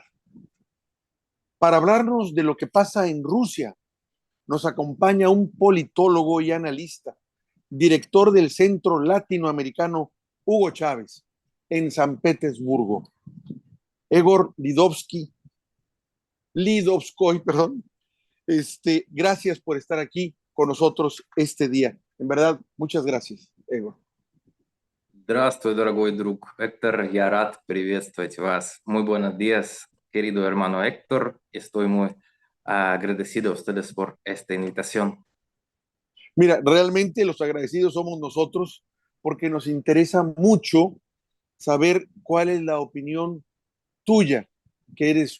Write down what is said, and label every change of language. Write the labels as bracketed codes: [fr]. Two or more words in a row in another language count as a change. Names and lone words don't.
[es] Para hablarnos de lo que pasa en Rusia, nos acompaña un politólogo y analista, director del Centro Latinoamericano Hugo Chávez, en San Petersburgo. Egor Lidovskoy, perdón. Gracias por estar aquí con nosotros este día. En verdad, muchas gracias, Egor. [ru] Здравствуй, дорогой друг Héctor. Я рад приветствовать вас. [es] Muy buenos días, querido hermano Héctor. Estoy muy agradecido a ustedes por esta invitación. Mira, realmente los agradecidos somos nosotros porque nos interesa mucho saber cuál es la opinión tuya, que eres